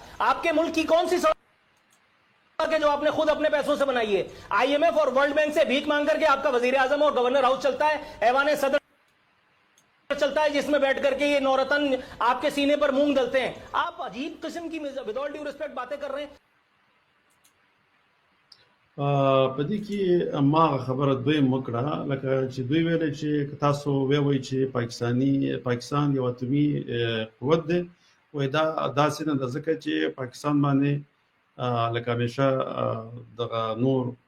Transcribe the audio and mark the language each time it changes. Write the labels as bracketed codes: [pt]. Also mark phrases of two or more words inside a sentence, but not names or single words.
[ur] آپ کے ملک کی کون سی سڑک ہے جو آپ نے خود اپنے پیسوں سے بنائی ہے? IMF اور ورلڈ بینک سے بھیک مانگ کر کے آپ کا وزیر اعظم اور گورنر ہاؤس چلتا ہے، ایوان صدر چلتا ہے، جس میں بیٹھ کر کے یہ نورتن آپ کے سینے پر مونگ دلتے ہیں. آپ عجیب قسم کی [en] with all due respect [ur] باتیں کر رہے ہیں. [ps] په دې کې ما خبره دویم وکړه لکه چې دوی ویل چې تاسو وایئ چې پاکستان یو اتومي قوت دی، وایي دا داسې نه ده ځکه چې پاکستان باندې لکه همیشه دغه نور